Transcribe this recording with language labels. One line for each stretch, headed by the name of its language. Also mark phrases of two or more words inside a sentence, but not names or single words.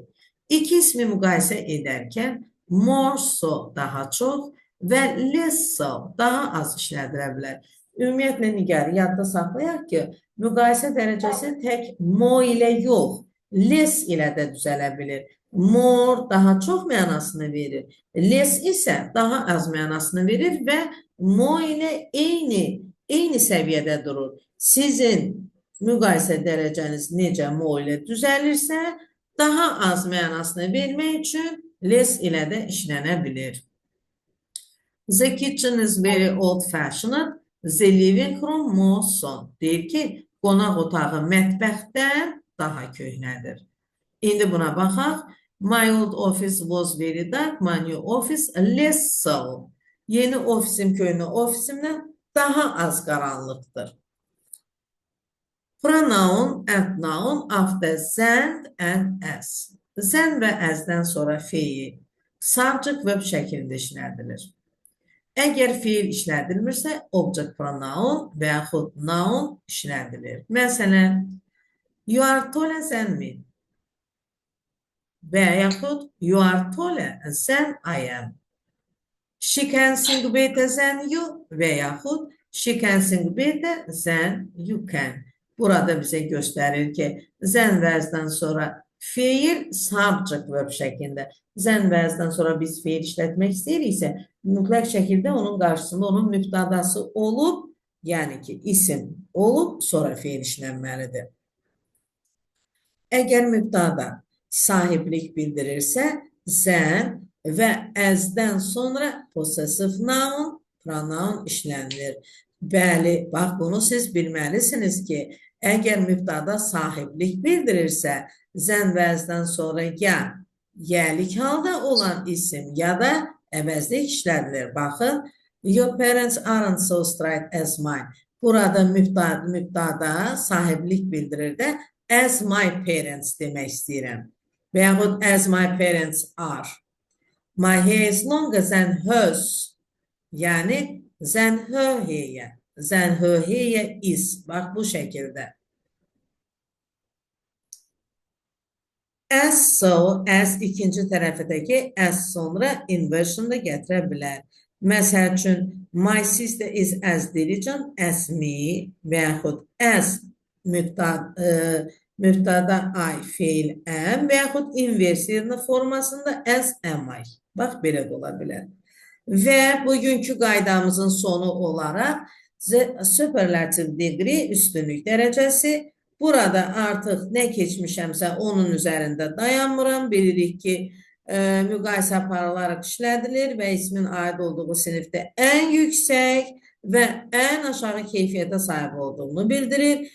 Azerbaijani: İki ismi müqayisə edərkən
English: more so
Azerbaijani: daha çox və
English: less so
Azerbaijani: daha az işlədirə bilər. Ümumiyyətlə, Nigar, yadda saxlayaq ki, müqayisə dərəcəsi tək more ilə yox, less ilə də düzələ bilir. More daha çox mənasını verir. Less isə daha az mənasını verir və more ilə eyni səviyyədə durur. Sizin müqayisə dərəcəniz necə more ilə düzəlirsə, daha az mənasını vermək üçün less ilə də işlənə bilir.
English: The kitchen is very old-fashioned. The living room more son.
Azerbaijani: Deyir ki, qonaq otağı mətbəxdən daha köhnədir. İndi buna baxaq.
English: My old office was very dark. My new office less so.
Azerbaijani: Yeni ofisim köhnə ofisimdən daha az qaranlıqdır.
English: Pronoun and noun after then and as.
Azerbaijani: Then və as-dən sonra feil
English: subject verb
Azerbaijani: şəklində işlədilir. Əgər feil işlədilmirsə,
English: object pronoun
Azerbaijani: və yaxud noun işlədilir. Məsələn,
English: you are taller than me
Azerbaijani: və yaxud
English: you are taller than I am. She can sing better than you
Azerbaijani: və yaxud
English: she can sing better than you can.
Azerbaijani: Burada bizə göstərir ki, than və as-dən sonra feil
English: subject verb
Azerbaijani: şəklində. Than və as-dən sonra biz feil işlətmək istəyiriksə, mütləq şəkildə onun qarşısında onun mübtədası olub, yəni ki, isim olub, sonra feil işlənməlidir. Əgər mübtəda sahiblik bildirirsə, than və as-dən sonra
English: possessive noun, pronoun
Azerbaijani: işlənilir. Bəli, bax bunu siz bilməlisiniz ki, əgər mübtəda sahiblik bildirirsə, than və as-dən sonra ya yəlik halda olan isim ya da əvəzlik işlədilir. Baxın,
English: your parents aren't so straight as mine.
Azerbaijani: Burada mübtəda sahiblik bildirir də
English: as my parents
Azerbaijani: demək istəyirəm. Və yaxud
English: as my parents are. My hair is longer than hers. Yəni, than her hair. Than her hair is.
Azerbaijani: Bax, bu şəkildə.
English: As so,
Azerbaijani: as ikinci tərəfədəki as sonra inversion da gətirə bilər. Məsəl üçün,
English: my sister is as diligent as me
Azerbaijani: və yaxud
English: as mübtəda I feil am
Azerbaijani: və yaxud inversiyonu formasında
English: as am I.
Azerbaijani: Bax, belə də ola bilər. Və bugünkü qaydamızın sonu olaraq
English: superlative degree
Azerbaijani: üstünlük dərəcəsi. Burada artıq nə keçmişəmsə onun üzərində dayanmıram. Bilirik ki, müqayisə aparılaraq işlədilir və ismin aid olduğu sinifdə ən yüksək və ən aşağı keyfiyyətə sahib olduğunu bildirir.